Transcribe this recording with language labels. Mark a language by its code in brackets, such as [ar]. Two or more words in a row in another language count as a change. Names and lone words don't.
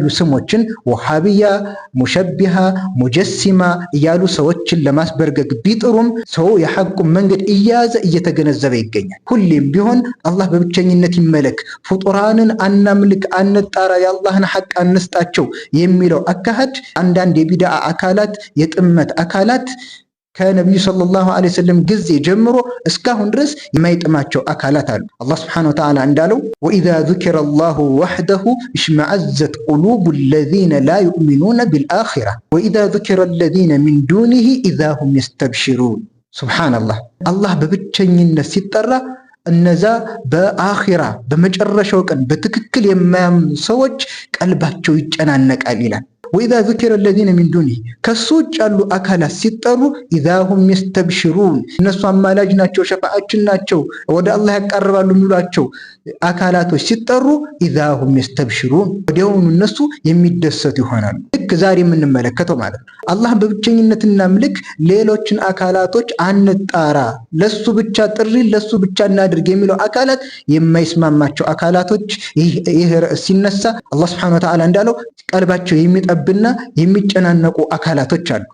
[am] ስሞችን ወሃቢያ፣ ሙሸቢሃ፣ ሙጀሲማ እያሉ ሰዎችን ለማስበርገግ ቢጥሩም ሰው የሐቁን መንገድ እያያዘ እየተገነዘበ ይገኛል። ሁሌም ቢሆን አላህ በብቸኝነት ይመለክ፣ ፍጡራንን አናምልክ፣ አንጣራ፣ የአላህን ሐቅ አንስጣቸው የሚለው አካሄድ አንዳንድ የቢድዓ አካላት የጥመት አካላት ከነብዩ [ar] صلى الله عليه وسلم [am] ጊዜ ጀምሮ እስካሁን ድረስ የማይጥማቸው አካላት አሉ። [ar] الله سبحانه وتعالى [am] እንዳለው [ar] وإذا ذكر الله وحده اشمئزت قلوب الذين لا يؤمنون بالآخرة وإذا ذكر الذين من دونه إذا هم يستبشرون [am] ሱብሓነላህ። አላህ በብቸኝነት ሲጠራ እነዛ በአኺራ በመጨረሻው ቀን በትክክል የማያምኑ ሰዎች ቀልባቸው ይጨናነቃል ይላል። [ar] وإذا ذكر الذين من [am] دونه ከሱ ውጭ ያሉ አካላት ሲጠሩ [ar] إذا هم يستبشرون [am] እነሱ አማላጅ ናቸው፣ ሸፋዓችን ናቸው፣ ወደ አላህ ያቀርባሉ የሚሏቸው አካላቶች ሲጠሩ [ar] إذا هم يستبشرون [am] ወዲያውኑ እነሱ የሚደሰቱ ይሆናሉ። ልክ ዛሬ የምንመለከተው ማለት ነው። አላህ በብቸኝነት እናምልክ፣ ሌሎችን አካላቶች አንጣራ፣ ለሱ ብቻ ጥሪ ለሱ ብቻ እናድርግ የሚለው አካላት የማይስማማቸው አካላቶች ይህ ርዕስ ሲነሳ [ar] الله سبحانه وتعالى [am] እንዳለው ቀልባቸው የሚጠብና የሚጨናነቁ አካላቶች አሉ።